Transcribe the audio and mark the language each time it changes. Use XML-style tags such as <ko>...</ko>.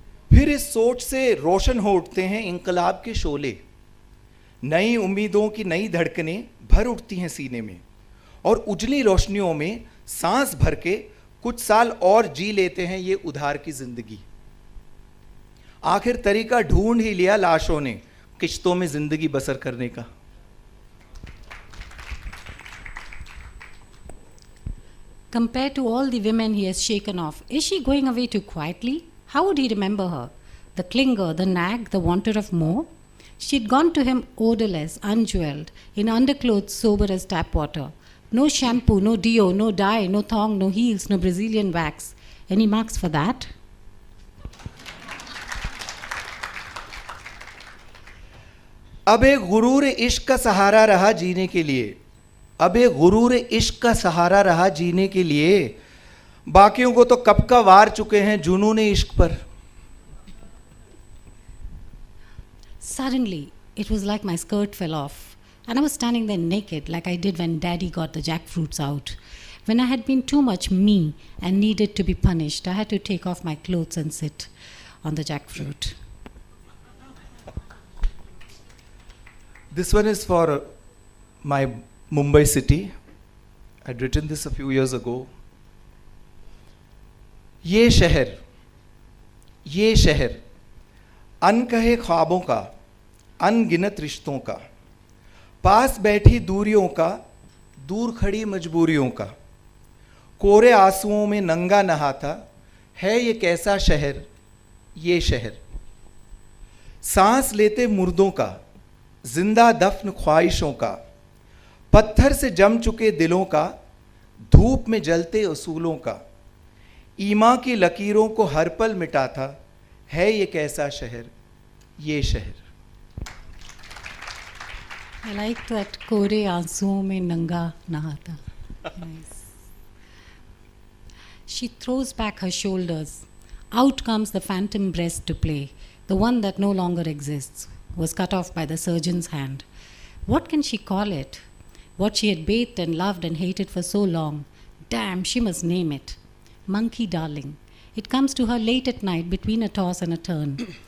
<hi>फिर इस सोच से रोशन हो उठते हैं इंकलाब के शोले, नई उम्मीदों की नई धड़कनें भर उठती हैं सीने में, और उजली रोशनियों में सांस भर के कुछ साल और जी लेते हैं ये उधार की जिंदगी। आखिर तरीका ढूंढ ही लिया लाशों ने किश्तों में जिंदगी बसर करने का।</hi> <en>Compared to all the women he has shaken off, is she going away too quietly? How would he remember her? The clinger, the nag, the wanter of more? She'd gone to him odorless, unjeweled, in underclothes sober as tap water. No shampoo, no deo, no dye, no thong, no heels, no Brazilian wax. Any marks for that?</en> <hi>अब एक गुरूर इश्क का सहारा रहा जीने के लिए, अब एक गुरूर इश्क का सहारा रहा जीने के लिए, बाकियों को तो कब का वार चुके हैं जुनून इश्क पर।</hi> <en>Suddenly, it was like my skirt fell off, and I was standing there naked like I did when Daddy got the jackfruits out. When I had been too much me and needed to be punished, I had to take off my clothes and sit on the jackfruit. This one is for my Mumbai city. I'd written this a few years ago.</en> <hi>ये शहर अनकहे ख्वाबों का, अनगिनत रिश्तों का, पास बैठी दूरियों का, दूर खड़ी मजबूरियों का, कोरे आंसुओं में नंगा नहाता है ये कैसा शहर, ये शहर। सांस लेते मुर्दों का, जिंदा दफन ख्वाहिशों का, पत्थर से जम चुके दिलों का, धूप में जलते उसूलों का, ईमा की लकीरों को हर पल मिटाता है ये कैसा शहर, ये शहर।</hi> <en>I like that</en> <hi>कोरे आंसुओं में नंगा नहाता.</hi> <en>Nice. She throws back her shoulders. Out comes the phantom breast to play, the one that no longer exists, was cut off by the surgeon's hand. What can she call it? What she had bathed and loved and hated for so long. Damn, she must name it. Monkey darling. It comes to her late at night between a toss and a turn.</en>